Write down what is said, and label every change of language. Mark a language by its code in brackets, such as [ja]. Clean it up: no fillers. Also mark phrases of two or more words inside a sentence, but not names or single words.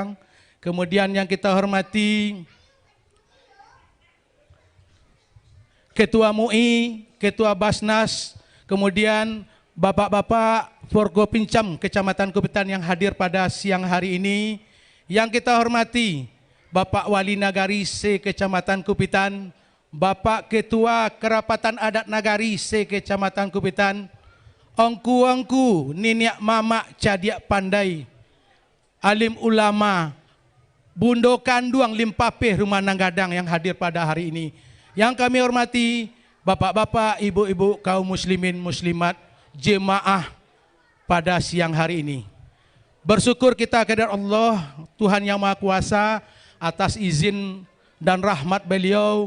[id] Kemudian yang kita hormati Ketua MUI, Ketua Basnas, kemudian Bapak-Bapak Forgopincam Kecamatan Kupitan yang hadir pada siang hari ini. Yang kita hormati Bapak Wali Nagari C Kecamatan Kupitan, Bapak Ketua Kerapatan Adat Nagari C Kecamatan Kupitan, [min] ongku-ongku, niniak mamak cadiak pandai, [id] alim ulama, [min] bundo kanduang limpapeh rumah Nanggadang [id] yang hadir pada hari ini. Yang kami hormati bapak-bapak, ibu-ibu kaum muslimin muslimat, jemaah pada siang hari ini. Bersyukur kita kepada Allah, Tuhan yang Maha Kuasa, atas izin dan rahmat beliau.